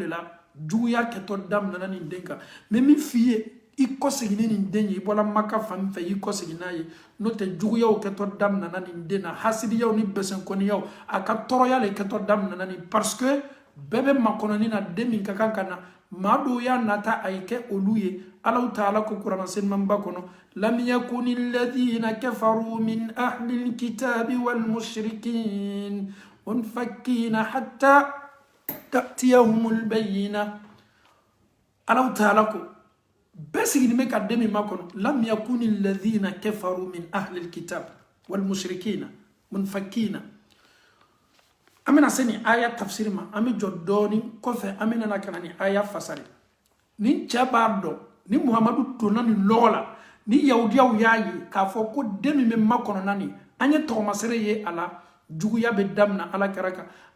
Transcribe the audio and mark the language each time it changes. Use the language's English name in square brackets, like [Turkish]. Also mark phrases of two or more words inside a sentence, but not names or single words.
[Bambara] la juguya kɛtɔ daminɛna nin den kan mɛ min f'i ye i kɔsegin ni nin den ye i bɔra maka fan fɛ i kɔsegin n'a ye n'o tɛ juguyaw kɛtɔ daminɛna nin den na hasidiyaw ni bɛsɛnkɔniyaw a ka tɔɔrɔya le kɛtɔ daminɛna nin parce que bɛɛ bɛ makɔnɔni na den min ka kan ka na maa dɔw y'a nata a ye kɛ olu ye alaw taala ko kurana selimanba kɔnɔ [Arabic] لم يكن الذين كفروا من أهل الكتاب والمشركين منفكين حتى تأتيهم البينة [Bambara] alaw taala ko bɛɛ sigilen bɛ ka den min ma kɔnɔ [Arabic] لم يكن الذين كفروا من أهل الكتاب والمشركين منفكين [Bambara] an bɛna se nin aya tafsiri ma an bɛ jɔ dɔɔni kɔfɛ an bɛna na ka na nin aya fasari nin cɛ b'a dɔn ni Muhamadu donna nin lɔgɔ la ni yahudiyaw y'a ye k'a fɔ ko den min bɛ makɔnɔna nin an ye tɔgɔmasere ye a la juguya bɛ daminɛ ala kɛra kan a